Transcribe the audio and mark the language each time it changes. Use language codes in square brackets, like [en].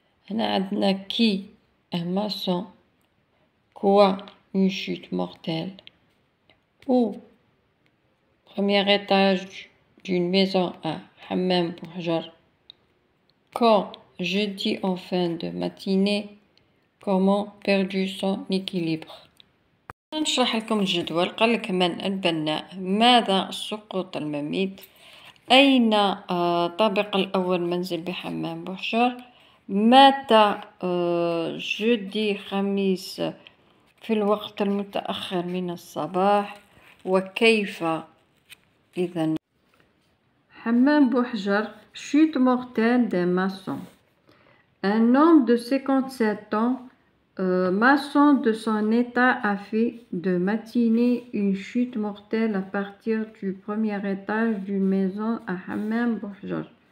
[ar] هنا عندنا [fr] qui, un maçon, quoi, une chute mortelle, où, premier étage d'une maison à Hammam Bouhjar, quand, jeudi en fin de matinée, comment perdu son équilibre. [ar] نشرح لكم الجدول. قال لك من البناء، ماذا السقوط المميت، أين طابق الأول منزل بحمام بوحجر، متى جدي خميس في الوقت المتأخر من الصباح، وكيف. [fr] إذن حمام بوحجر chute mortelle d'un maçon. Un homme de 57 ans, maçon de son état, a fait de matinée une chute mortelle à partir du premier étage d'une maison à Hammam Bouhjar.